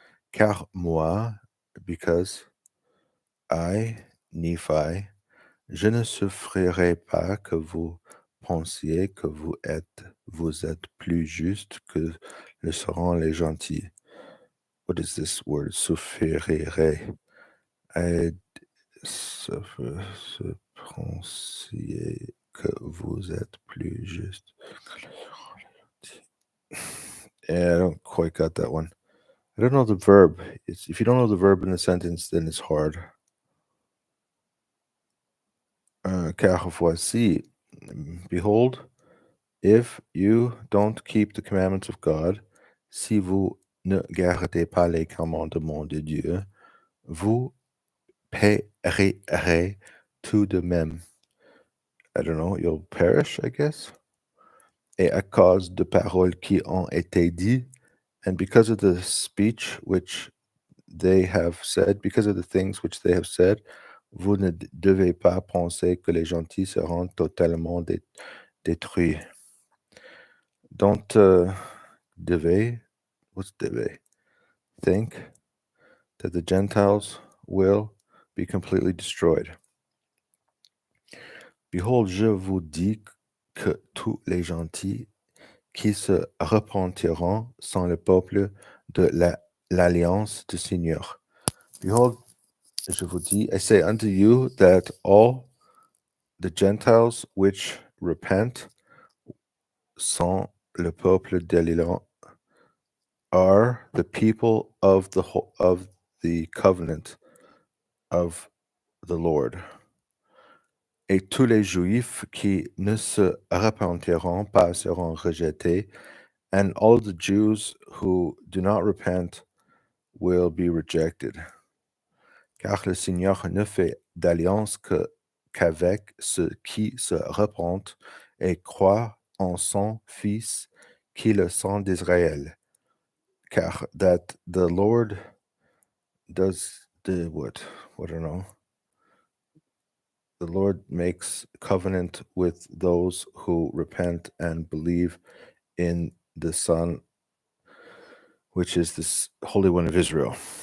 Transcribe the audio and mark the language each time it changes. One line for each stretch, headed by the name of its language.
French: Car moi,
English: because I, Nephi,
French: je ne souffrirai pas que vous pensiez que vous êtes plus juste que le seront les gentils.
English: What is this word?
French: Souffrirai. I se pensiez que vous êtes plus juste.
English: Yeah, I don't quite got that one. I don't know the verb. If you don't know the verb in a sentence, then it's hard.
French: Car voici,
English: behold, if you don't keep the commandments of God,
French: si vous ne gardez pas les commandements de Dieu, vous périrez tout de même.
English: I don't know, you'll perish, I guess.
French: Et à cause de paroles qui ont été dites,
English: and because of the speech which they have said,
French: because of the things which they have said, vous ne devez pas penser que les gentils seront totalement détruits.
English: Don't devez, what's devez? Think that the Gentiles will be completely destroyed.
French: Behold, je vous dis que tous les gentils qui se repentiront sont le peuple de l'alliance du Seigneur.
English: Behold,
French: je vous dis,
English: I say unto you that all the Gentiles which repent
French: sont le peuple de l'alliance,
English: are the people of the covenant of the Lord.
French: Et tous les Juifs qui ne se repentiront pas seront rejetés,
English: and all the Jews who do not repent will be rejected.
French: Car le Seigneur ne fait d'alliance qu'avec ceux qui se repentent et croient en son Fils, qui est le sang d'Israël.
English: Car that the Lord does the what? I don't know. The Lord makes covenant with those who repent and believe in the Son, which is this Holy One of Israel.